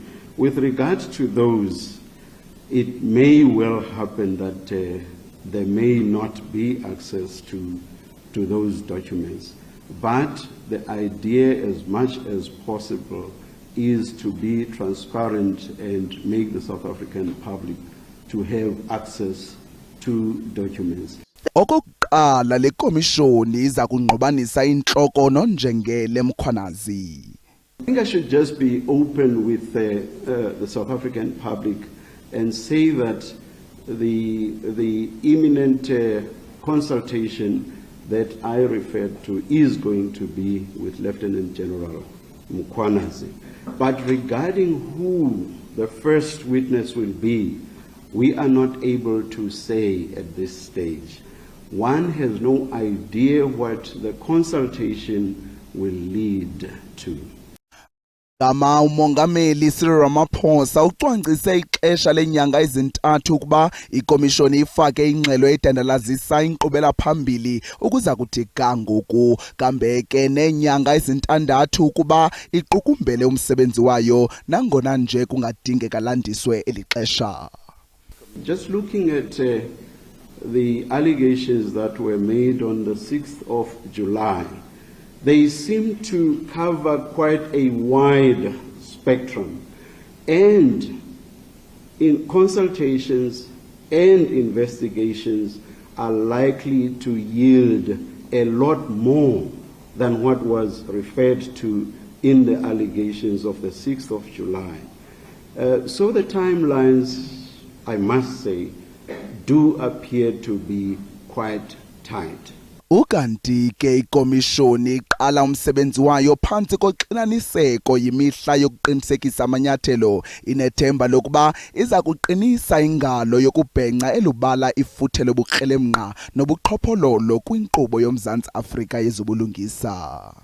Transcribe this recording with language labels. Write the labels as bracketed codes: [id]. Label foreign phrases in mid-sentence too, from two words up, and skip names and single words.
[en] With regard to those, it may well happen that there may not be access to those documents. But the idea, as much as possible, is to be transparent and make the South African public to have access to documents. [xh] Okokuqala le komishoni iza kungqobanisa inhloko noNjengele Mkhwanazi. [en] I think I should just be open with the South African public and say that the imminent consultation that I referred to is going to be with Lieutenant General Mkhwanazi. But regarding who the first witness will be, we are not able to say at this stage. One has no idea what the consultation will lead to. [xh] Gama umongameli Cyril Ramaphosa ucwangcise ixesha lenyanga ezintathu ukuba ikomishoni ifake ingxelo edandalazisa inkqubela phambili ukuza kuthi kangoku kambe ke nenyanga ezintandathu ukuba iqukumbele umsebenzi wayo nangona nje kungadingeka landiswe elixesha. [en] Just looking at the allegations that were made on the 6th of July, they seem to cover quite a wide spectrum, and in consultations and investigations are likely to yield a lot more than what was referred to in the allegations of the 6th of July. So the timelines, I must say, do appear to be quite tight. [xh] Ukanti ke ikomishoni iqala umsebenzi wayo phansi koxinaniseko yimihla yokuqinisekisa amanyathelo inethemba lokuba iza kuqinisa ingalo yokubhenca elubala ifuthe lobukrelemnqa nobuqhophololo kwinkqubo yomZantsi Afrika yezobulungisa.